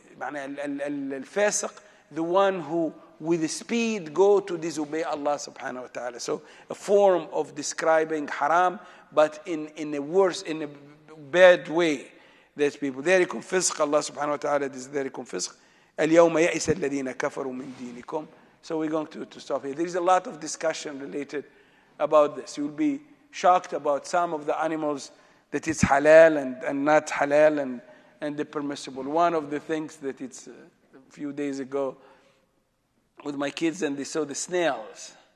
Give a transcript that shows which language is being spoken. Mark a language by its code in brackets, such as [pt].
[en] Al-fasiq, the one who with speed go to disobey Allah subhanahu wa ta'ala. So a form of describing haram, but in a worse, in a bad way. There's people. [ar] ذلكم فسق. [en] Allah subhanahu wa ta'ala is [ar] ذلكم فسق. اليوم يئس الذين كفروا من دينكم. [en] So we're going to stop here. There is a lot of discussion related about this. You'll be shocked about some of the animals that it's halal and not halal and the permissible. One of the things that it's a few days ago with my kids, and they saw the snails.